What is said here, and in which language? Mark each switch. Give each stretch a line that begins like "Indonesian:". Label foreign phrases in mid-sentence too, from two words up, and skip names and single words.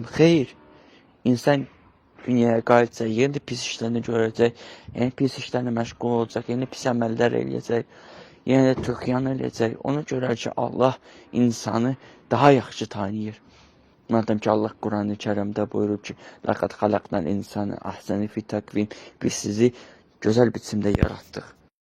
Azerbaijani: Xeyr, insan dünyaya qayıtsa, yeni pis işlərini görəcək, yeni pis işlərlə məşğul olacaq, yeni pis əməllər eləyəcək, yeni də tüğyan eləyəcək. Ona görə ki, Allah insanı daha yaxşı tanıyır. Madəm ki, Allah Quran-ı Kərimdə buyurur ki,
Arabic: لَقَدْ خَلَقْنَا الْاِنْسَانَ أَحْسَنِ فِي تَقْوِيمٍ,
Azerbaijani: biz sizi gözəl biçimdə yaratdıq.